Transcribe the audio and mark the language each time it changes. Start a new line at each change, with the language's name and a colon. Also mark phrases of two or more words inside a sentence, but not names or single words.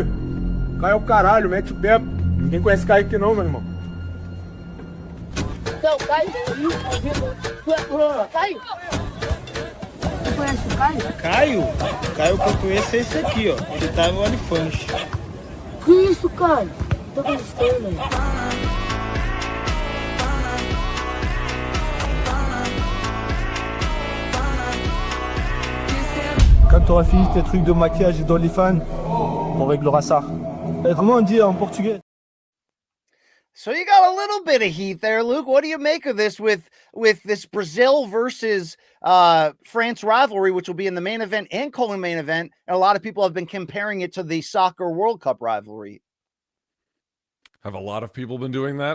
Portuguese: Caio é o caralho, mete o pé. Ninguém conhece Caio aqui não, meu irmão. Então, Caio, tu é Caio? Tu conhece o Caio? Caio? O Caio que eu conheço é esse aqui, ó. Ele tá no OnlyFans. Que isso, Caio? Tô gostando, né?
French: Quand t'auras fini tes trucs de maquillage et d'OnlyFans, on réglera ça. Comment on dit en portugais?
English: So you got a little bit of heat there, Luke. What do you make of this with this Brazil versus France rivalry, which will be in the main event and co-main event? And a lot of people have been comparing it to the soccer World Cup rivalry. Have a lot of people been doing that?